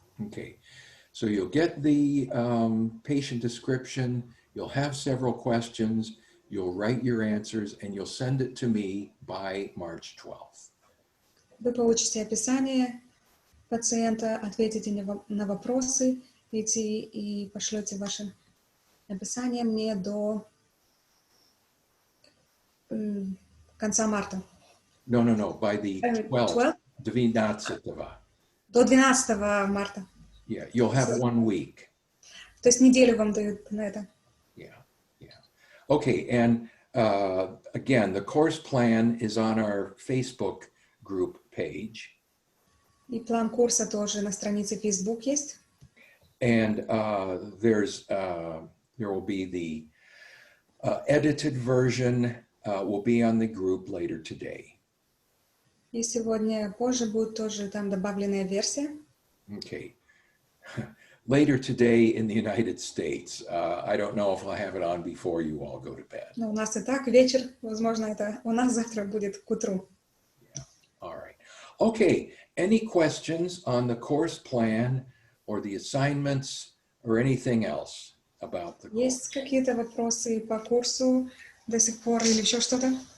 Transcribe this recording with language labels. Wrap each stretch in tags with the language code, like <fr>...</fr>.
<en>Okay, so you'll get the patient description, you'll have several questions, you'll write your answers, and you'll send it to me by March 12th.</en> <ru>Вы получите описание пациента, ответите на вопросы и пошлете ваше описание мне до конца марта.</ru> <en>No, by the 12th. 12th.</en> <ru>До 12 марта.</ru> <en>Yeah, you'll have 1 week.</en> <ru>То есть неделю вам дают на это.</ru> <en>Yeah. Okay, and again, the course plan is on our Facebook group page.</en> <ru>И план курса тоже на странице Facebook есть.</ru> <en>And there will be the edited version will be on the group later today.</en> <ru>И сегодня позже будет тоже там добавленная версия.</ru> <en>Okay. Later today in the United States. I don't know if I'll have it on before you all go to bed.</en> <ru>Но у нас и так вечер, возможно, это у нас завтра будет к утру.</ru> <en>Yeah. All right. Okay. Any questions on the course plan or the assignments or anything else about the course?</en> <ru>Есть какие-то вопросы по курсу до сих пор или еще что-то?</ru>